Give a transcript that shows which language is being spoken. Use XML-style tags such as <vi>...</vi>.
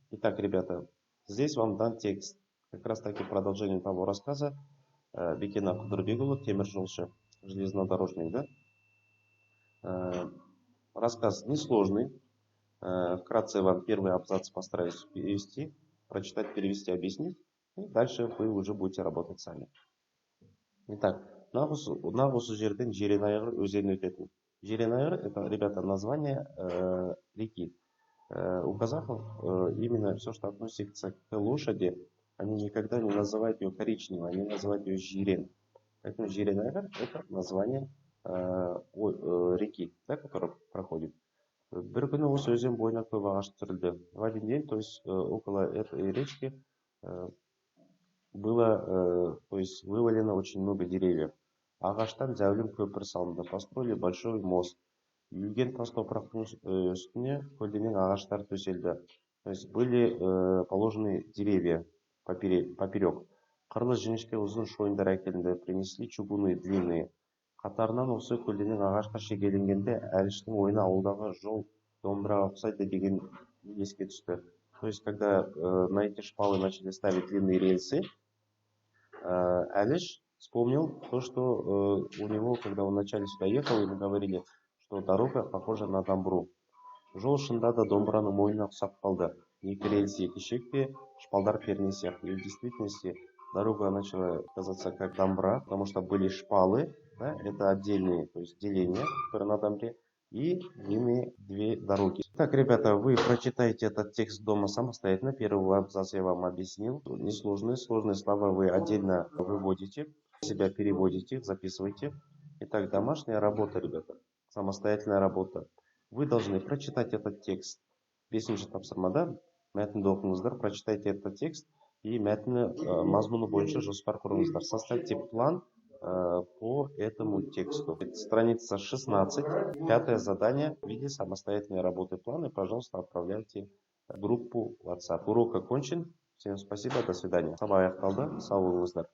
<ru>Итак, ребята, здесь вам дан текст. Как раз таки продолжение того рассказа Бекена Кудырбекұлы «Темір жолшы», железнодорожник, да? Рассказ несложный. Вкратце вам первый абзац постараюсь перевести, прочитать, перевести, объяснить. И дальше вы уже будете работать сами.</ru> <kk>Итак, нағыз жерден Жиренайғыр өзені өтетін.</kk> <ru>Жиренайғыр это, ребята, название реки. У казахов именно все, что относится к лошади, они никогда не называют ее коричневой, они называют ее Жирен. Поэтому Жиренайғыр это название реки, да, которая проходит.</ru> <kk>Бір күні осы өзен бойына көп ағаш түсірілді.</kk> <ru>В один день, то есть около этой речки было, то есть вывалено очень много деревьев.</ru> <kk>Ағаштан зәулім көпір салынды.</kk> <ru>Построили большой мост.</ru> <kk>Үйілген тас топырақтың үстіне көлденең ағаштар төселді.</kk> <ru>То есть были положены деревья поперек.</ru> <kk>Қырлы жіңішке ұзын шойындар әкелінді.</kk> <ru>Принесли чугуны длинные.</ru> <kk>Қатарынан осы көлденең ағашқа шегеленгенде Әліштің ойына ауылдағы жол домбыраға ұқсайды деген еске түсті.</kk> <ru>То есть когда на эти шпалы начали ставить длинные рельсы, Әліш вспомнил то, что у него, когда он вначале сюда ехал, ему говорили, что дорога похожа на домбру.</ru> <kk>Жол шында да домбыраның мойнына ұқсап қалды. Екі рельс, екі шекпе, шпалдар перне сияқты.</kk> <ru>И в действительности дорога начала казаться как домбра, потому что были шпалы, да, это отдельные, то есть деления, которые на домбре, и длинные две дороги. Так, ребята, вы прочитайте этот текст дома самостоятельно. Первый абзац я вам объяснил. Несложные, сложные слова вы отдельно выводите, себя переводите, записывайте. Итак, домашняя работа, ребята, самостоятельная работа. Вы должны прочитать этот текст.</ru> <kk>Бесінші тапсырмада мәтінді оқыңыздар,</kk> <ru>прочитайте этот текст и</ru> <kk>мәтіні мазмұны бойынша жоспар құрыңыздар.</kk> <ru>Составьте план по этому тексту. Страница 16, 5 задание в виде самостоятельной работы плана. Пожалуйста, отправляйте в группу WhatsApp. Урок окончен. Всем спасибо, до свидания.</ru> <kk>Сабақ аяқталды, сау болыңыздар.</kk>